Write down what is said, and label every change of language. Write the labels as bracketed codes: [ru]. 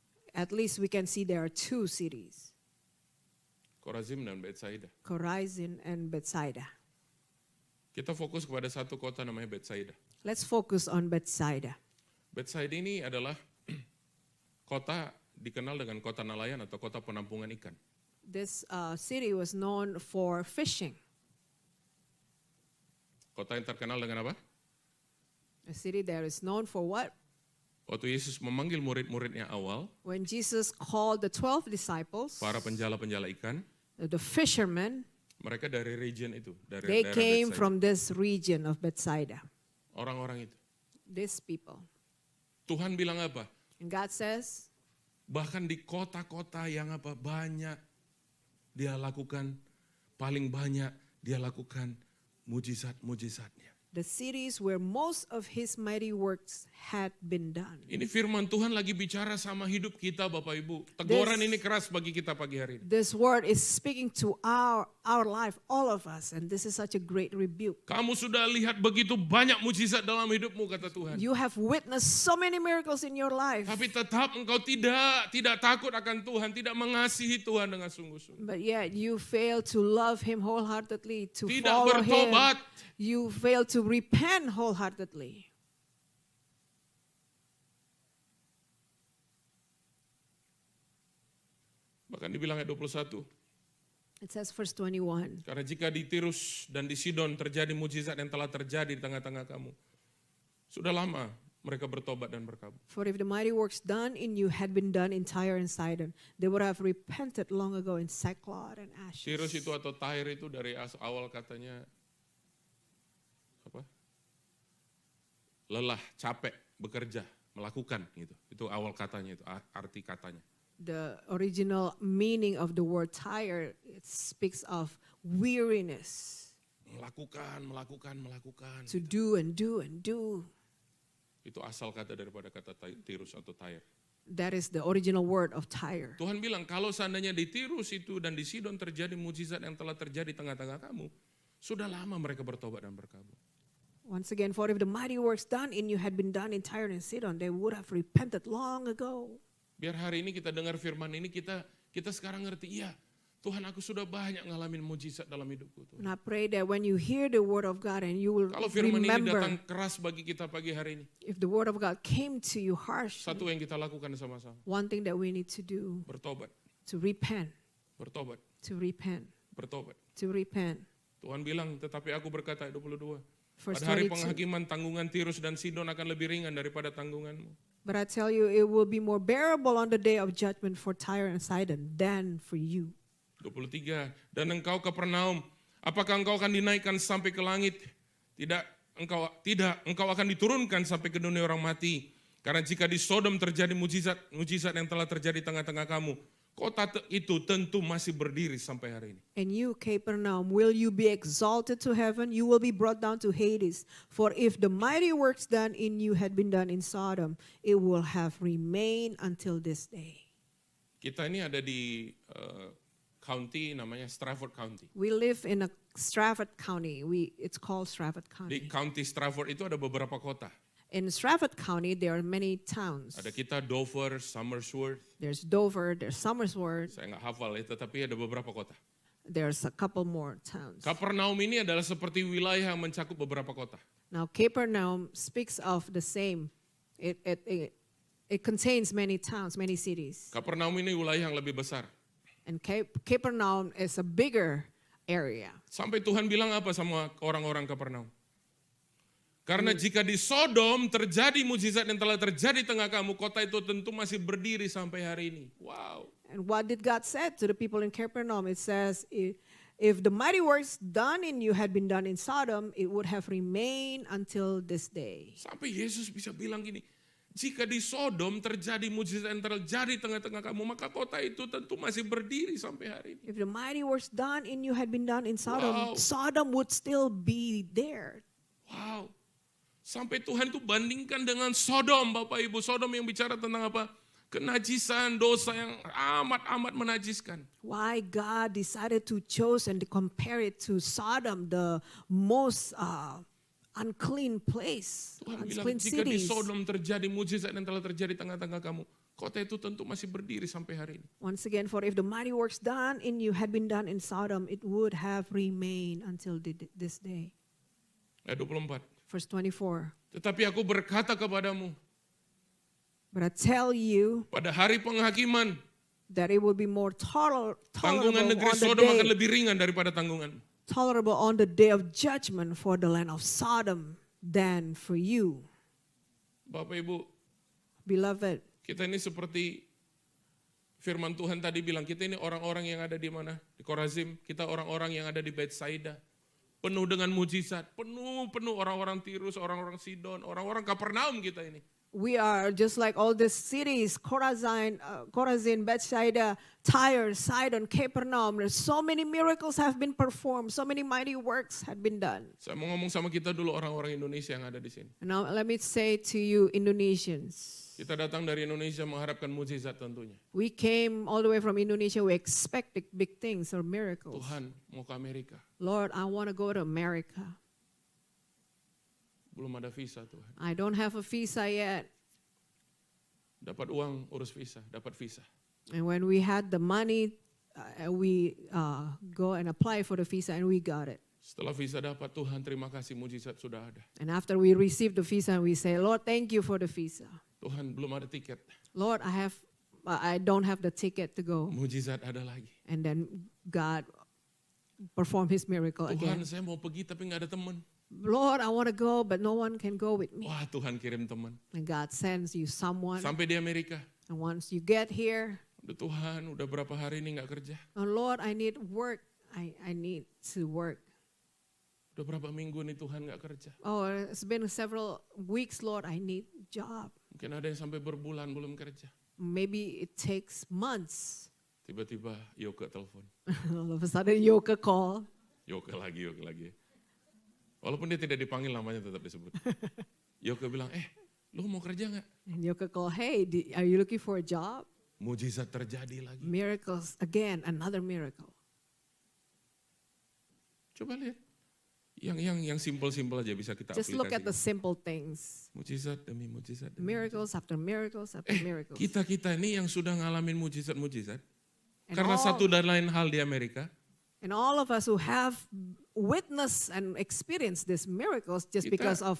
[en] At least we can see there are two cities, [id] Korazim dan Betsaida. [en] Chorazin and Bethsaida. [id] Kita fokus kepada satu kota namanya Betsaida. [en] Let's focus on Bethsaida. [id] Betsaida ini adalah kota dikenal dengan kota nelayan atau kota penampungan ikan. [en] This city was known for fishing. [id] Kota yang terkenal dengan apa? [en] A city that is known for what? [id] Waktu Yesus memanggil murid-muridnya awal, [en] When Jesus called the 12 disciples, [id] para penjala-penjala ikan, [en] the fishermen, [id] mereka dari region itu, dari [en] they [id] daerah [en] came [id] Betsaida. [en] from this region of Bethsaida. [id] Orang-orang itu. [en] These people. [id] Tuhan bilang apa? [en] And God says, [id] Bahkan di kota-kota yang apa banyak dia lakukan, paling banyak dia lakukan mujizat-mujizatnya. [en] the cities where most of his mighty works had been done. [id] Ini firman Tuhan lagi bicara sama hidup kita Bapak Ibu. Teguran ini keras bagi kita pagi hari ini. [en] This word is speaking to our life, all of us, and this is such a great rebuke. [id] Kamu sudah lihat begitu banyak mujizat dalam hidupmu kata Tuhan. [en] You have witnessed so many miracles in your life, [id] Tapi tetap engkau tidak takut akan Tuhan, tidak mengasihi Tuhan dengan sungguh-sungguh. [en] but yet you fail to love him wholeheartedly, to [id] Tidak [en] follow him. [id] bertobat. [en] You fail to repent wholeheartedly. [id] Bahkan dibilang ayat 21. [en] It says verse 21. [id] Karena jika di Tirus dan di Sidon terjadi mujizat yang telah terjadi di tengah-tengah kamu. Sudah lama mereka bertobat dan berkabung. [en] For if the mighty works done in you had been done in Tyre and Sidon, they would have repented long ago in sackcloth and ashes. [id] Tirus itu atau Tyre itu dari awal katanya apa? Lelah, capek, bekerja. melakukan gitu. Itu awal katanya itu, arti katanya. [en] The original meaning of the word tired, it speaks of weariness. [id] Melakukan. [en] To do and do and do. [id] Itu asal kata daripada kata Tirus atau Tyre. [en] That is the original word of Tyre. [id] Tuhan bilang kalau seandainya di Tirus itu dan di Sidon terjadi mujizat yang telah terjadi di tengah-tengah kamu, sudah lama mereka bertobat dan berkabung. [en] Once again, for if the mighty works done in you had been done in Tyre and Sidon, they would have repented long ago. [id] Biar hari ini kita dengar firman ini, kita sekarang ngerti, iya Tuhan aku sudah banyak ngalamin mujizat dalam hidupku. Tuhan. [en] And I pray that when you hear the word of God and you will [id] Kalau firman ini [en] remember, [id] datang keras bagi kita pagi hari ini, [en] if the word of God came to you harsh, [id] satu yang kita lakukan sama-sama, [en] one thing that we need to do, [id] bertobat, [en] to repent, [id] bertobat, [en] to repent, [id] bertobat. [en] to repent. [id] Tuhan bilang, tetapi aku berkata, 22, [en] Verse [id] pada hari [en] 22. [id] penghakiman tanggungan Tirus dan Sidon akan lebih ringan daripada tanggunganmu. [en] But I tell you, it will be more bearable on the day of judgment for Tyre and Sidon than for you. [id] 23, dan engkau Kapernaum, apakah engkau akan dinaikkan sampai ke langit? Tidak, engkau akan diturunkan sampai ke dunia orang mati. Karena jika di Sodom terjadi mujizat yang telah terjadi di tengah-tengah kamu, kota itu tentu masih berdiri sampai hari ini. [en] And you, Capernaum, will you be exalted to heaven? You will be brought down to Hades. For if the mighty works done in you had been done in Sodom, it will have remained until this day. [id] Kita ini ada di county namanya Strafford County. [en] We live in a Strafford County. It's called Strafford [id] Di [en] County. [id] County Strafford itu ada beberapa kota. [en] In Strafford County, there are many towns. [id] Ada kita Dover, Somersworth. [en] There's Dover, there's Somersworth, [id] Saya nggak hafal ya, tetapi ada beberapa kota. [en] there's a couple more towns. [id] Kapernaum ini adalah seperti wilayah yang mencakup beberapa kota. [en] Now, Capernaum speaks of the same. It contains many towns, many cities. [id] Kapernaum ini wilayah yang lebih besar. [en] And Capernaum is a bigger area. [id] Sampai Tuhan bilang apa sama orang-orang Kapernaum? Karena jika di Sodom terjadi mujizat yang telah terjadi di tengah kamu, kota itu tentu masih berdiri sampai hari ini. [en] Wow. And what did God say to the people in Capernaum? It says, if the mighty works done in you had been done in Sodom, it would have remained until this day. [id] Sampai Yesus bisa bilang gini, jika di Sodom terjadi mujizat yang terjadi di tengah-tengah kamu, maka kota itu tentu masih berdiri sampai hari ini. [en] If the mighty works done in you had been done in Sodom, Wow. Sodom would still be there. Wow. [id] Sampai Tuhan itu bandingkan dengan Sodom, Bapak Ibu. Sodom yang bicara tentang apa? Kenajisan, dosa yang amat-amat menajiskan. [en] Why God decided to choose and to compare it to Sodom, the most unclean place, [id] Tuhan bilang, [en] unclean [id] jika di [en] cities. [id] Sodom terjadi mujizat yang telah terjadi di tengah-tengah kamu, kota itu tentu masih berdiri sampai hari ini. [en] Once again, for if the mighty works done in you had been done in Sodom, it would have remained until this day. [id] Ayat 24. [en] Verse 24. [id] Tetapi aku berkata kepadamu, [en] But I tell you [id] pada hari penghakiman, [en] that it will be more [id] tanggungan negeri Sodom akan lebih ringan daripada tanggungan. [en] tolerable on the day of judgment for the land of Sodom than for you. [id] Bapak Ibu, [en] Beloved, [id] kita ini seperti firman Tuhan tadi bilang, kita ini orang-orang yang ada di mana? Di Korazim, kita orang-orang yang ada di Betsaida. Penuh dengan mujizat, penuh orang-orang Tirus, orang-orang Sidon, orang-orang Kapernaum kita ini. [en] we are just like all these cities, Chorazin, Bethsaida, Tyre, Sidon, Capernaum. There's so many miracles have been performed. So many mighty works had been done. [id] Saya mau ngomong sama kita dulu orang-orang Indonesia yang ada di sini. [en] And now let me say to you Indonesians, [id] Kita datang dari Indonesia mengharapkan mujizat tentunya. [en] we came all the way from Indonesia. We expect big things or miracles. [id] Tuhan mau ke Amerika, [en] Lord, I want to go to America. [id] belum ada visa Tuhan. [en] I don't have a visa yet. [id] Dapat uang, urus visa, dapat visa. [en] And when we had the money, we go and apply for the visa and we got it. [id] Setelah visa dapat, Tuhan terima kasih mujizat sudah ada. [en] And after we received the visa, we say, Lord, thank you for the visa. [id] Tuhan belum ada tiket, [en] Lord, I don't have the ticket to go. [id] mujizat ada lagi. [en] And then God performed his miracle [id] Tuhan [en] again. [id] saya mau pergi tapi nggak ada teman. [en] Lord, I want to go, but no one can go with me. [id] Wah Tuhan kirim teman. [en] And God sends you someone. [id] Sampai di Amerika, [en] And once you get here, [id] udah Tuhan udah berapa hari ini nggak kerja. [en] oh Lord, I need work. I need to work. [id] Udah berapa minggu nih Tuhan nggak kerja. [en] Oh, it's been several weeks, Lord, I need job. [id] Mungkin ada yang sampai berbulan belum kerja. [en] Maybe it takes months. [id] Tiba-tiba Yoke telepon. [en] All of a sudden, Yoke call. [id] Yoke lagi. Walaupun dia tidak dipanggil namanya tetap disebut. Yoke bilang, lu mau kerja nggak? [en] And Yoke call, hey, are you looking for a job? [id] Mujizat terjadi lagi. [en] Miracles, again, another miracle. [id] Coba lihat. Yang simpel-simpel aja bisa kita [en] Just look at the [id] aplikasikan. [en] simple things. [id] Mujizat demi mujizat. [en] Miracles after miracles after miracles. [id] Kita ini yang sudah ngalamin mujizat-mujizat. [en] And [id] Karena [en] all- [id] satu dan lain hal di Amerika. [en] And all of us who have witnessed and experienced these miracles just because of